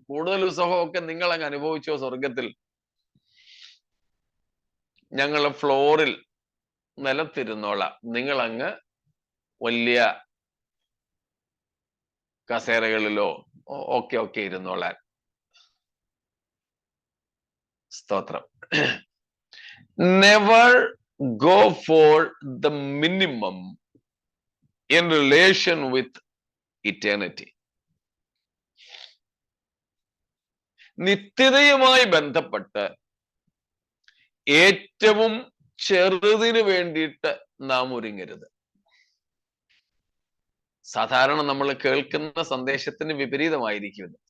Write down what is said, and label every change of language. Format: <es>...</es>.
<ml>കൂടുതൽ സുഖമൊക്കെ നിങ്ങൾ അങ്ങ് അനുഭവിച്ചോ സ്വർഗത്തിൽ. ഞങ്ങൾ ഫ്ലോറിൽ നിലത്തിരുന്നോളാം, നിങ്ങൾ അങ്ങ് വലിയ കസേരകളിലോ ഒക്കെ ഇരുന്നോളാൻ. സ്തോത്രം.</ml> <en>Never go for the minimum in relation with eternity.</en> <ml>നിത്യതയുമായി ബന്ധപ്പെട്ട് ഏറ്റവും ചെറുതിന് വേണ്ടിയിട്ട് നാം ഒരുങ്ങരുത്. സാധാരണ നമ്മൾ കേൾക്കുന്ന സന്ദേശത്തിന് വിപരീതമായിരിക്കും.</ml>